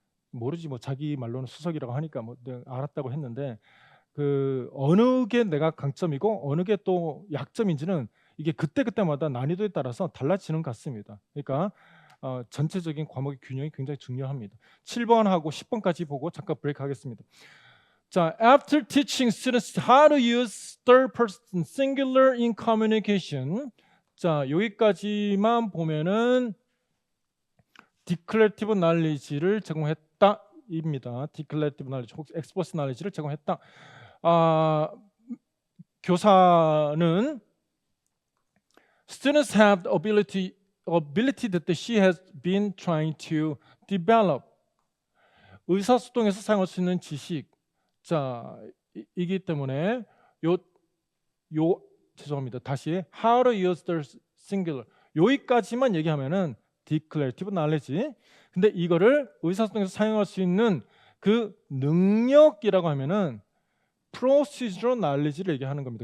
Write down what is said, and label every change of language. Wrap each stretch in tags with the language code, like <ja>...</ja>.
<ko>모르지 뭐 자기 말로는 수석이라고 하니까 뭐 내가 알았다고 했는데 그 어느 게 내가 강점이고 어느 게 또 약점인지는 이게 그때그때마다 난이도에 따라서 달라지는 것 같습니다. 그러니까 전체적인 과목의 균형이 굉장히 중요합니다. 7번하고 10번까지 보고 잠깐 브레이크 하겠습니다. 자,</ko> <en>after teaching students how to use third person singular in communication.</en> <ko>자, 여기까지만 보면은 declarative knowledge를 제공했다입니다. declarative knowledge 혹은 explicit knowledge를 제공했다. 교사는</ko> <en>students have the ability that she has been trying to develop.</en> <ko>의사소통에서 사용할 수 있는 지식. 자, 이기 때문에 죄송합니다. 다시</ko> <en>how to use the singular.</en> <ko>여기까지만 얘기하면은</ko> <en>declarative knowledge.</en> <ko>근데 이거를 의사소통에서 사용할 수 있는 그 능력이라고 하면은 procedural knowledge를 얘기하는 겁니다.</ko>